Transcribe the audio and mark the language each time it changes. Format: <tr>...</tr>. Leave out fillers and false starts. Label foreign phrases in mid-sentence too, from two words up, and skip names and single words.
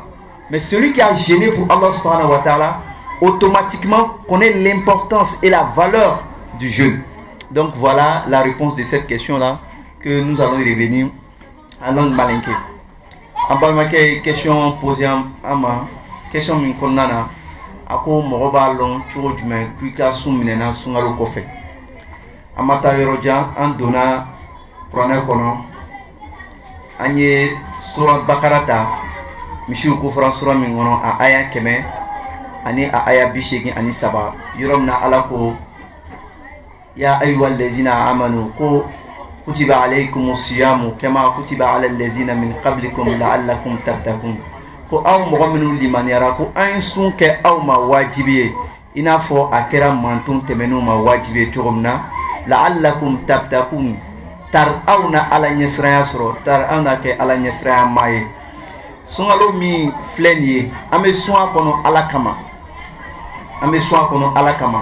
<fr>Mais celui qui a jeûné pour Allah</fr> <ar>سبحانه وتعالى,</ar> <fr>automatiquement connaît l'importance et la valeur du jeûne. Donc voilà la réponse de cette question-là que nous allons y revenir en langue malinké. En bas, ma question posée à ma question</fr> <bm>min konana ako mogo ba lon cogo jumɛn k'i ka sun minɛna sunkalo kɔfɛ. An ma taa yɔrɔ jan, an donna kuranɛ kɔnɔ, an ye sura bakara ta, misiw kofɔra sura min kɔnɔ a aya 100 ani a aya 87 yɔrɔ min na Ala ko</bm> <ar>يا أيها الذين آمنوا</ar> <bm>ko</bm> <ar>كتب عليكم الصيام كما كتب على الذين من قبلكم لعلكم تتقون.</ar> <bm>Ko aw mɔgɔ minnu limaniyara ko an ye sun kɛ aw ma wajibi ye i n'a fɔ a kɛra manton tɛmɛnenw ma wajibi ye cogo min na</bm> <ar>لعلكم تتقون,</ar> <bm>tar aw na Ala ɲɛsiranya sɔrɔ, tar aw na kɛ Ala ɲɛsiranya maa ye. Sunkalo min filɛ nin ye an bɛ sun a kɔnɔ Ala kama, an bɛ sun a kɔnɔ Ala kama.</bm>